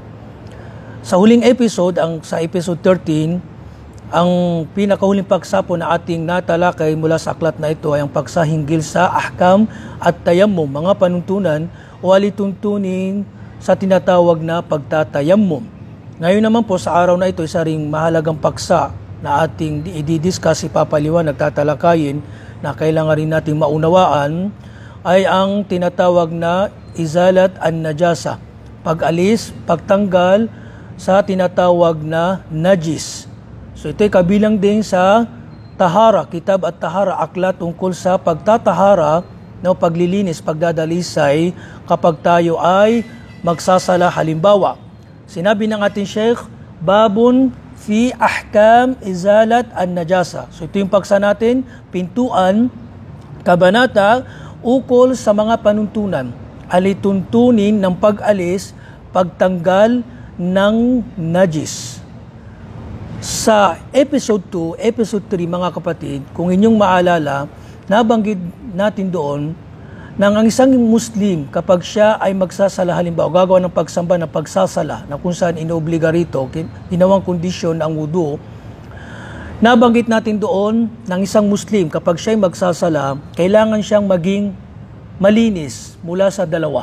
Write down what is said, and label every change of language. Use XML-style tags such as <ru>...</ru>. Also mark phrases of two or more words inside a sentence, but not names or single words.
<tl>Sa huling episode, sa episode 13, ang pinakahuling paksa po na ating natalakay mula sa aklat na ito ay ang paksa hinggil sa</tl> <ar>أحكام التيمم,</ar> <tl>mga panuntunan o alituntunin sa tinatawag na pagtatayammum. Ngayon naman po sa araw na ito, isa ring mahalagang paksa na ating i-discuss, ipapaliwanag, tatalakayin na kailangan rin nating maunawaan ay ang tinatawag na</tl> <ar>إزالة النجاسة,</ar> <tl>pag-alis, pagtanggal sa tinatawag na najis. So ito'y kabilang din sa tahara,</tl> <ar>كتاب الطهارة,</ar> <tl>aklat tungkol sa pagtatahara, paglilinis, pagdadalisay kapag tayo ay magsasala. Halimbawa, sinabi ng ating Sheikh,</tl> <ar>بابٌ في أحكام إزالة النجاسة.</ar> <tl>So ito yung paksa natin, pintuan, kabanata, ukol sa mga panuntunan, alituntunin ng pag-alis, pagtanggal ng najis. Sa episode 2, episode 3 mga kapatid, kung inyong maalala, nabanggit natin doon nang ang isang Muslim kapag siya ay magsasala, halimbawa gagawa ng pagsamba na pagsasala na kung saan inobliga rito, ginawang kondisyon ang wudu, nabanggit natin doon ng isang Muslim kapag siya ay magsasala, kailangan siyang maging malinis mula sa dalawa.</tl>